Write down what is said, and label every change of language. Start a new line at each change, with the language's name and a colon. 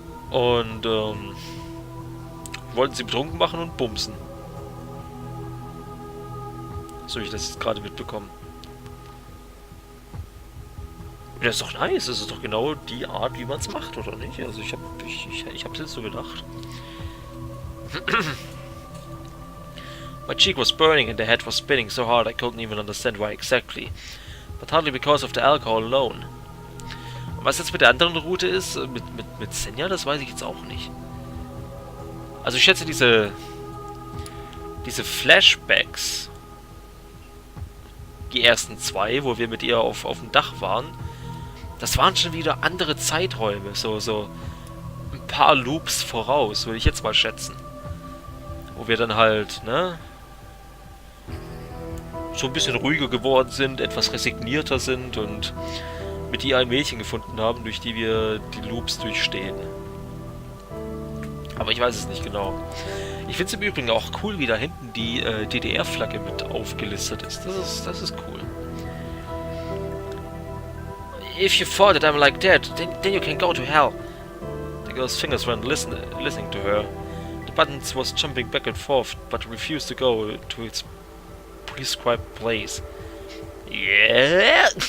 German: Und wollten sie betrunken machen und bumsen. So wie ich das jetzt gerade mitbekommen. Das ist doch nice, das ist doch genau die Art, wie man es macht, oder nicht? Also ich hab's jetzt so gedacht.
English: My cheek was burning and the head was spinning so hard I couldn't even understand why exactly. But hardly because of the alcohol alone.
German: Und was jetzt mit der anderen Route ist, mit Senja, das weiß ich jetzt auch nicht. Also ich schätze diese Flashbacks, die ersten zwei, wo wir mit ihr auf dem Dach waren, das waren schon wieder andere Zeiträume, so ein paar Loops voraus, würde ich jetzt mal schätzen. Wo wir dann halt, ne, so ein bisschen ruhiger geworden sind, etwas resignierter sind und mit ihr ein Mädchen gefunden haben, durch die wir die Loops durchstehen. Aber ich weiß es nicht genau. Ich finde es im Übrigen auch cool, wie da hinten die DDR-Flagge mit aufgelistet ist. Das ist cool.
English: If you thought that I'm like that, then you can go to hell. The girl's fingers were listening to her. The buttons was jumping back and forth, but refused to go to its prescribed place. Yeah!